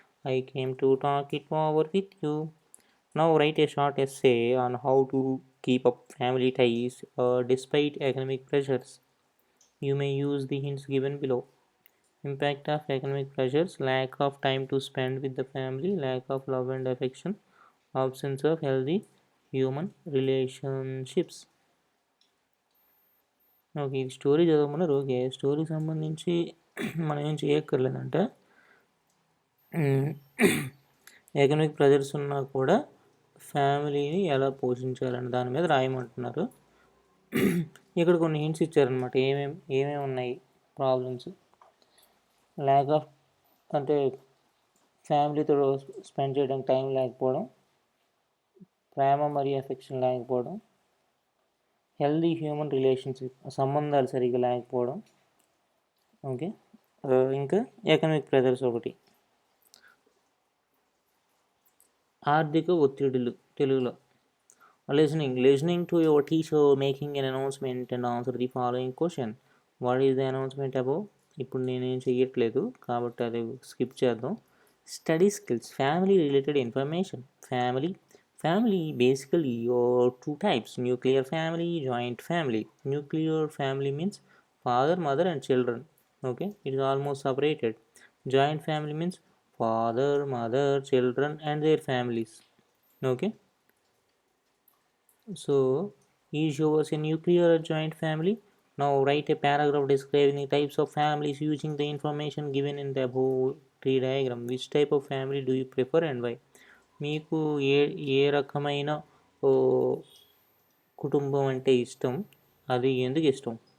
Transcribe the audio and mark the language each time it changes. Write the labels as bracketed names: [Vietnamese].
[English] I came to talk it over with you. Now write a short essay on how to keep up family ties despite economic pressures. You may use the hints given below. Impact of economic pressures, lack of time to spend with the family, lack of love and affection, absence of healthy human relationships. [Telugu] Okay. ఇది story చదవమన్నారు. Okay. స్టోరీకి సంబంధించి మనం ఏం చేయక్కర్లేదంటే economic pressures ఉన్నా కూడా ఫ్యామిలీని ఎలా పోషించాలని దాని మీద రాయమంటున్నారు. ఇక్కడ కొన్ని హింట్స్ ఇచ్చారనమాట. ఏమేమి ఉన్నాయి ప్రాబ్లమ్స్. ల్యాక్ ఆఫ్ అంటే ఫ్యామిలీతో స్పెండ్ చేయడానికి టైం లేకపోవడం, ప్రేమ మరియు ఎఫెక్షన్ లేకపోవడం, హెల్దీ హ్యూమన్ రిలేషన్షిప్ సంబంధాలు సరిగ్గా లేకపోవడం. ఓకే. ఇంకా ఎకనామిక్ ప్రెజర్స్ ఒకటి. ఆర్థిక ఒత్తిడులు తెలుగులో. [English] Listening to your teacher making an announcement and answer the following question. What is the announcement above? [Telugu] ఇప్పుడు నేనేం చెయ్యట్లేదు కాబట్టి అది స్కిప్ చేద్దాం. [English] Study skills, family related information, family, Family basically two types: nuclear family, joint family. Nuclear family means father, mother, and children. Okay, it is almost separated. Joint family means father, mother, children, and their families. Okay, so is yours a nuclear or joint family? Now write a paragraph describing the types of families using the information given in the above tree diagram. Which type of family do you prefer and why? [Telugu] మీకు ఏ ఏ రకమైన ఓ, కుటుంబం అంటే ఇష్టం, అది ఎందుకు ఇష్టం?